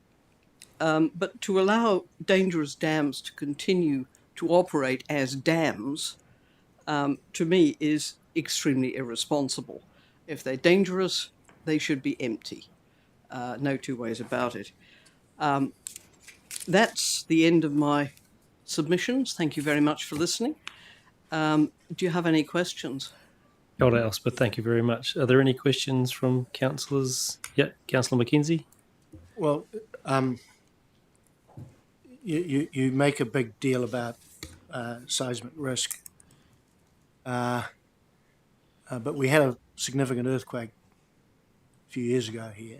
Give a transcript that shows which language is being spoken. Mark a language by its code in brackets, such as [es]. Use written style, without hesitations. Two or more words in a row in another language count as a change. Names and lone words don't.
[en] But to allow dangerous dams to continue to operate as dams, to me, is extremely irresponsible. If they're dangerous, they should be empty. No two ways about it. That's the end of my submissions. Thank you very much for listening. Do you have any questions? [mi] Kia ora, Elspeth, [en] thank you very much. Are there any questions from councillors? Yeah, Councillor Mackenzie. Well, you make a big deal about seismic risk, but we had a significant earthquake a few years ago here.